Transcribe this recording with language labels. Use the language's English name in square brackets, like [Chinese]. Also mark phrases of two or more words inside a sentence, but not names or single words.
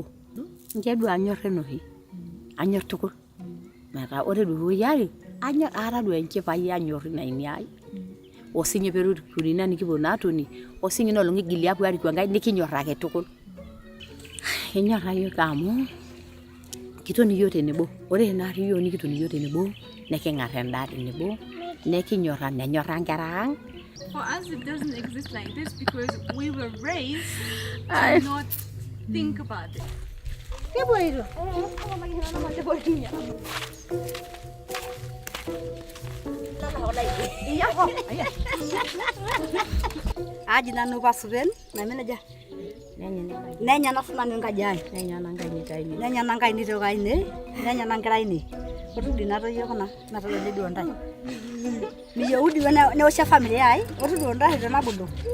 [Masai] Ninche duo anyor enoshi anyor tukul metaa ore duo yari anyor aata duo enchipai anyor ina ini ai osinye perukuni na nikiponu atoni osinye nolong igili apuo ariku enkae nikinyor ake tukul. Enyor ayiok amu kitoni yiok tenebo. Ore naari yiok nikitoni yiok tenebo neking'ar endaa tenebo nekinyorra nenyorra nkera ang. [English] For us, it doesn't exist like this because we were raised to not think about it. [Masai] Aji nanu pasupen namenaja nenya nasunanu enkaji ai nenya nankaini tokaine nenya nankeraine otu dinatoyio kuna natolele duo ntai miyeudi neosha family ai otu duo ntai tenabudo